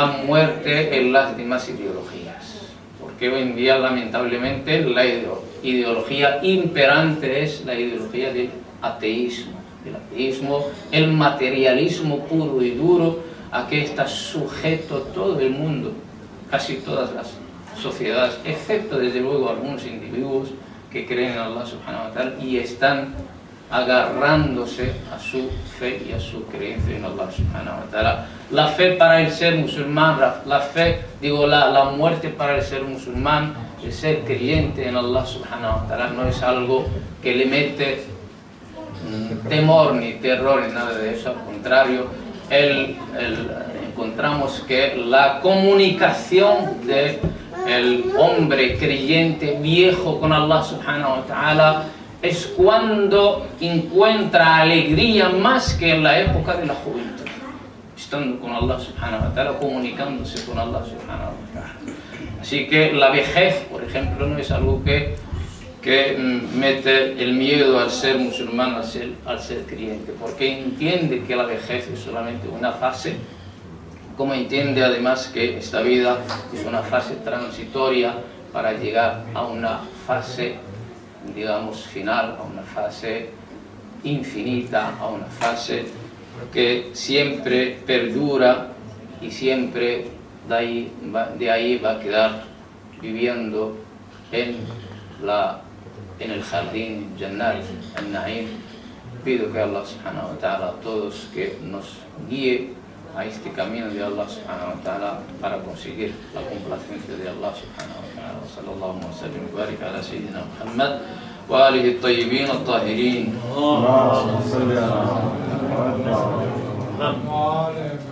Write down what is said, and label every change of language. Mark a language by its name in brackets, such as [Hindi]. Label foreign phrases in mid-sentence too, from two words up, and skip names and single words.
[Spanish] muerte en las demás ideologías, porque hoy en día lamentablemente la ideología imperante es la ideología del ateísmo, el materialismo puro y duro a que está sujeto todo el mundo, casi todas las sociedades, excepto desde luego algunos individuos que creen en [Arabic] الله سبحانه وتعالى [Spanish] y están agarrándose a su fe y a su creencia en [Arabic] الله سبحانه وتعالى. [Spanish] La fe para el ser musulmán, la muerte para el ser musulmán, el ser creyente en [Arabic] الله سبحانه وتعالى [Spanish] no es algo que le mete temor ni terror ni nada de eso, al contrario, encontramos que la comunicación del hombre creyente viejo con [Arabic] الله سبحانه وتعالى [Spanish] es cuando encuentra alegría más que en la época de la juventud, estando con [Arabic] الله سبحانه وتعالى, [Spanish] comunicándose con Allah subhanahu wa ta'ala. Así que la vejez, por ejemplo, no es algo que mete el miedo al ser musulmán, al ser creyente, porque entiende que la vejez es solamente una fase, como entiende además que esta vida es una fase transitoria para llegar a una fase, digamos, final, a una fase infinita, a una fase que siempre perdura y siempre de ahí va a quedar viviendo en el jardín [Arabic] جنة النعيم. [Spanish] Pido que [Arabic] الله سبحانه وتعالى [Spanish] a todos que nos guíe a este camino de [Arabic] الله سبحانه وتعالى [Spanish] para conseguir la complacencia de [Arabic] الله سبحانه وتعالى. صلى الله وسلم وبارك على سيدنا محمد وآله الطيبين الطاهرين.